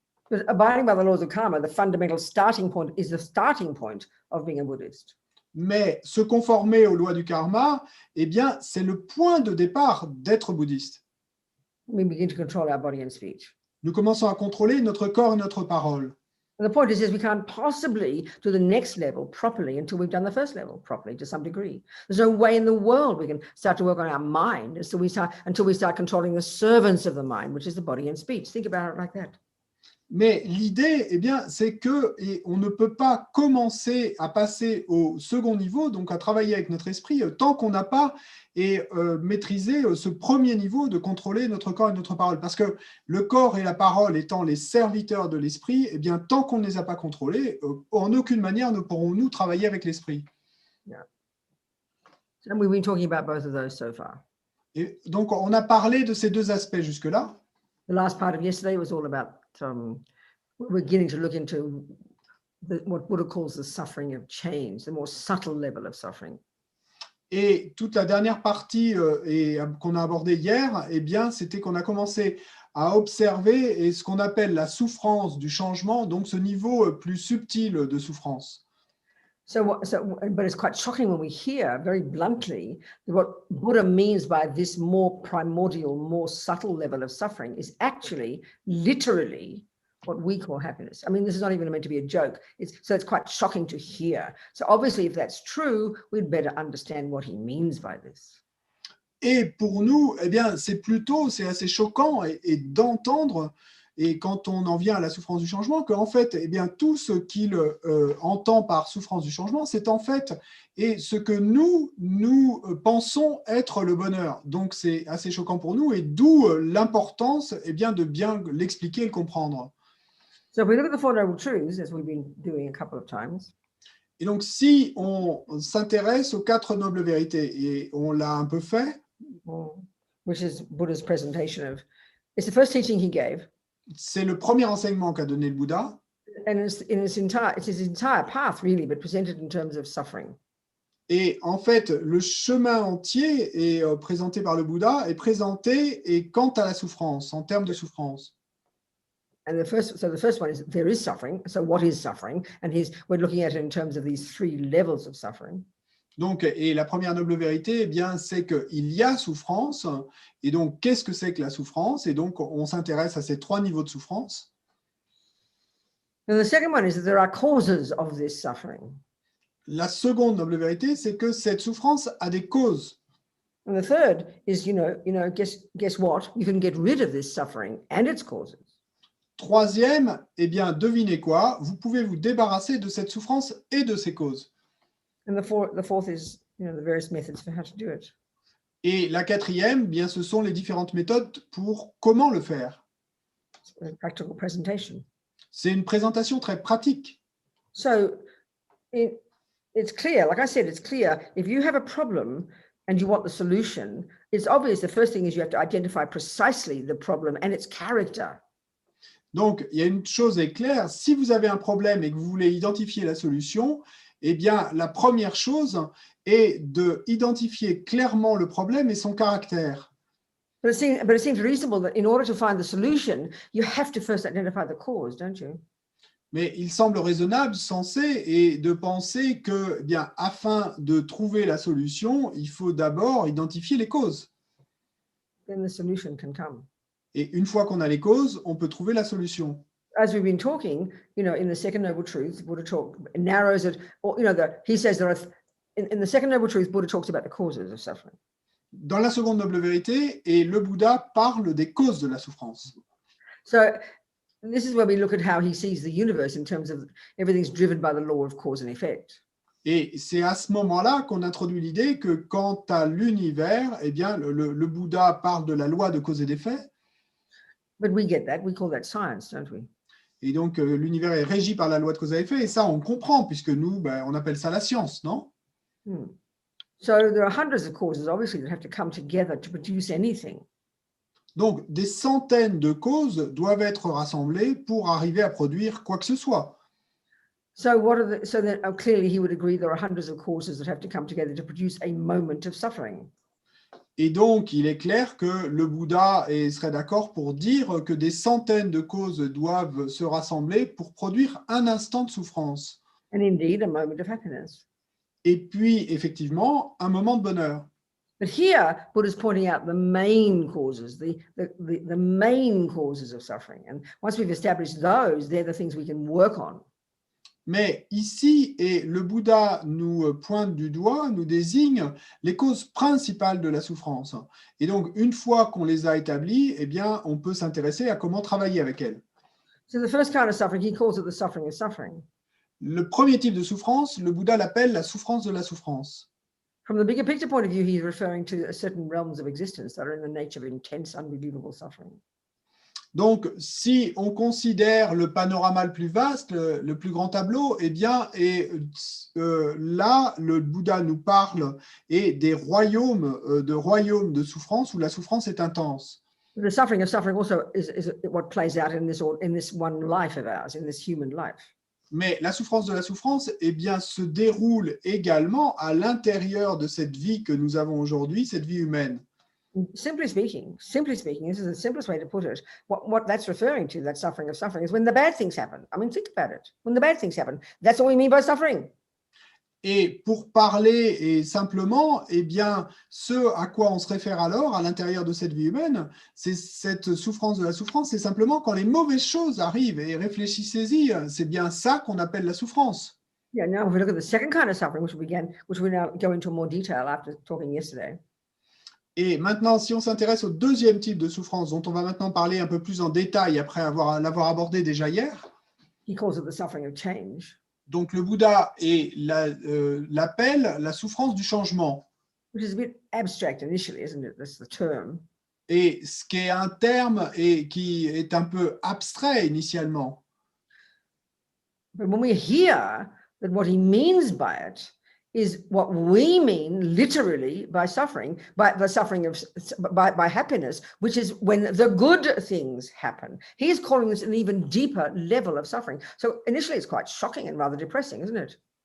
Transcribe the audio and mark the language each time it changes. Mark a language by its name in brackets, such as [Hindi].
[English] But abiding by the laws of karma, the fundamental starting point is the starting point of being a Buddhist. [French] Mais se conformer aux lois du karma, eh bien, c'est le point de départ d'être bouddhiste. [English] We begin to control our body and speech. [French] Nous commençons à contrôler notre corps et notre parole. [English] And the point is we can't possibly do the next level properly until we've done the first level properly to some degree. There's no way in the world we can start to work on our mind until we start controlling the servants of the mind, which is the body and speech. Think about it like that. [French] Mais l'idée, eh bien, c'est que on ne peut pas commencer à passer au second niveau, donc à travailler avec notre esprit, tant qu'on n'a pas maîtrisé ce premier niveau de contrôler notre corps et notre parole. Parce que le corps et la parole étant les serviteurs de l'esprit, eh bien, tant qu'on ne les a pas contrôlés, en aucune manière ne pourrons-nous travailler avec l'esprit. [English] Yeah. So we've been talking about both of those so far. [French] Et donc, on a parlé de ces deux aspects jusque-là. [English] The last part of yesterday was all about we're beginning to look into what Buddha calls the suffering of change, the more subtle level of suffering. [French] Et toute la dernière partie qu'on a abordée hier, eh bien, c'était qu'on a commencé à observer ce qu'on appelle la souffrance du changement, donc ce niveau plus subtil de souffrance. [English] But it's quite shocking when we hear very bluntly that what Buddha means by this more primordial, more subtle level of suffering is actually literally what we call happiness. I mean, this is not even meant to be a joke. So it's quite shocking to hear. So obviously, if that's true, we'd better understand what he means by this. [French] Et pour nous, eh bien, c'est assez choquant et d'entendre, et quand on en vient à la souffrance du changement, qu'en fait, eh bien, tout ce qu'il entend par souffrance du changement, c'est en fait ce que nous pensons être le bonheur. Donc, c'est assez choquant pour nous, et d'où l'importance eh bien, de bien l'expliquer et le comprendre. [English] So if we look at the Four Noble Truths, as we've been doing a couple of times, [French] et donc, si on s'intéresse aux 4 nobles vérités, et on l'a un peu fait, [English] which is Buddha's presentation of, it's the first teaching he gave. [French] C'est le premier enseignement qu'a donné le Bouddha. [English] And it's his entire path, really, but presented in terms of suffering. [French] Et en fait, le chemin entier est présenté par le Bouddha, est présenté et quant à la souffrance, en termes de souffrance. [English] And the first one is there is suffering. So what is suffering? And we're looking at it in terms of these 3 levels of suffering. [French] Donc, et la première noble vérité, eh bien, c'est qu'il y a souffrance. Et donc, qu'est-ce que c'est que la souffrance? Et donc, on s'intéresse à ces 3 niveaux de souffrance. [English] And the second one is that there are causes of this suffering. [French] La seconde noble vérité, c'est que cette souffrance a des causes. [English] And the third is, guess what? You can get rid of this suffering and its causes. [French] troisième, eh bien, devinez quoi? Vous pouvez vous débarrasser de cette souffrance et de ses causes. [English] And the fourth is, the various methods for how to do it. [French] Et la quatrième, bien, ce sont les différentes méthodes pour comment le faire. [English] It's a practical presentation. [French] C'est une présentation très pratique. [English] So it's clear, like I said, it's clear. If you have a problem and you want the solution, it's obvious the first thing is you have to identify precisely the problem and its character. [French] Donc, il y a une chose est claire, si vous avez un problème et que vous voulez identifier la solution, eh bien, la première chose est d'identifier clairement le problème et son caractère. [English] But it seems reasonable that in order to find the solution, you have to first identify the cause, don't you? [French] Mais il semble raisonnable, sensé, et de penser que, eh bien, afin de trouver la solution, il faut d'abord identifier les causes. [English] Then the solution can come. [French] Et une fois qu'on a les causes, on peut trouver la solution. [English] As we've been talking, in the second noble truth, Buddha narrows it, or he says there are in the second noble truth, Buddha talks about the causes of suffering. [French] Dans la seconde noble vérité, et le Bouddha parle des causes de la souffrance. [English] So this is where we look at how he sees the universe in terms of everything's driven by the law of cause and effect. [French] Et c'est à ce moment-là qu'on introduit l'idée que quant à l'univers, eh bien, le Bouddha parle de la loi de cause et d'effet. [English] But we get that, we call that science, don't we? [French] Et donc, l'univers est régi par la loi de cause et effet, et ça, on comprend, puisque nous, on appelle ça la science, non? [English] So there are hundreds of causes, obviously, that have to come together to produce anything. [French] Donc, des centaines de causes doivent être rassemblées pour arriver à produire quoi que ce soit. [English] So then clearly he would agree there are hundreds of causes that have to come together to produce a moment of suffering. [French] Et donc, il est clair que le Bouddha serait d'accord pour dire que des centaines de causes doivent se rassembler pour produire un instant de souffrance. [English] And indeed, a moment of happiness. [French] Et puis, effectivement, un moment de bonheur. [English] But here, Buddha's pointing out the main causes, the main causes of suffering. And once we've established those, they're the things we can work on. [French] Mais ici, et le Bouddha nous pointe du doigt, nous désigne les causes principales de la souffrance. Et donc, une fois qu'on les a établies, eh bien, on peut s'intéresser à comment travailler avec elles. [English] So the first kind of suffering, he calls it the suffering of suffering. [French] Le premier type de souffrance, le Bouddha l'appelle la souffrance de la souffrance. [English] From the bigger picture point of view, he's referring to certain realms of existence that are in the nature of intense, unbelievable suffering. [French] Donc, si on considère le panorama le plus vaste, le plus grand tableau, eh bien, là, le Bouddha nous parle des royaumes de souffrance où la souffrance est intense. [English] The suffering of suffering also is what plays out in this one life of ours, in this human life. [French] Mais la souffrance de la souffrance, eh bien, se déroule également à l'intérieur de cette vie que nous avons aujourd'hui, cette vie humaine. [English] Simply speaking, this is the simplest way to put it. What that's referring to, that suffering of suffering, is when the bad things happen. I mean, think about it. When the bad things happen, that's what we mean by suffering. [French] Et pour parler simplement, eh bien, ce à quoi on se réfère alors à l'intérieur de cette vie humaine, c'est cette souffrance de la souffrance, c'est simplement quand les mauvaises choses arrivent. Et réfléchissez-y, c'est bien ça qu'on appelle la souffrance. [English] Yeah. Now, if we look at the second kind of suffering, which we now go into more detail after talking yesterday. [French] Et maintenant, si on s'intéresse au deuxième type de souffrance, dont on va maintenant parler un peu plus en détail après l'avoir abordé déjà hier. [English] He calls it the suffering of change. [French] Donc, le Bouddha l'appelle la souffrance du changement. [English] Which is a bit abstract initially, isn't it? That's the term. [French] Et ce qui est un terme qui est un peu abstrait initialement. [English] But when we hear that what he means by it is what we mean literally by suffering, by the suffering of by happiness, which is when the good things happen. He is calling this an even deeper level of suffering. So initially it's quite shocking and rather depressing, isn't it?